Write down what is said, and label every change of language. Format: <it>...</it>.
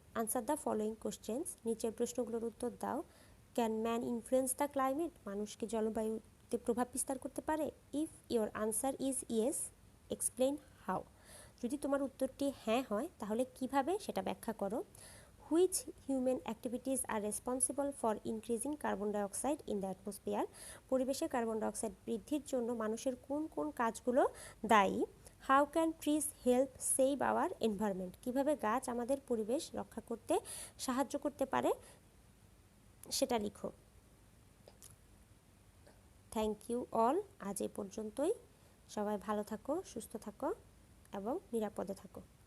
<en>answer the following questions,</en> <bn>নিচের প্রশ্নগুলোর উত্তর দাও।</bn> <en>can man influence the climate,</en> <bn>মানুষ কি জলবায়ুতে প্রভাব বিস্তার করতে পারে?</bn> <en>if your answer is yes explain how,</en> <bn>যদি তোমার উত্তরটি হ্যাঁ হয় তাহলে কিভাবে সেটা ব্যাখ্যা করো।</bn> <en>Which human activities are responsible for increasing carbon dioxide in the atmosphere?</en> <bn>পরিবেশে কার্বন ডাইঅক্সাইড বৃদ্ধির জন্য মানুষের কোন কোন কাজগুলো দায়ী?</bn> <en>How can trees help save our environment?</en> <bn>কিভাবে গাছ আমাদের পরিবেশ রক্ষা করতে সাহায্য করতে পারে সেটা লিখো।</bn> <en>thank you all,</en> <bn>আজ এ পর্যন্তই। সবাই ভালো থাকো, সুস্থ থাকো এবং নিরাপদে থাকো।</bn>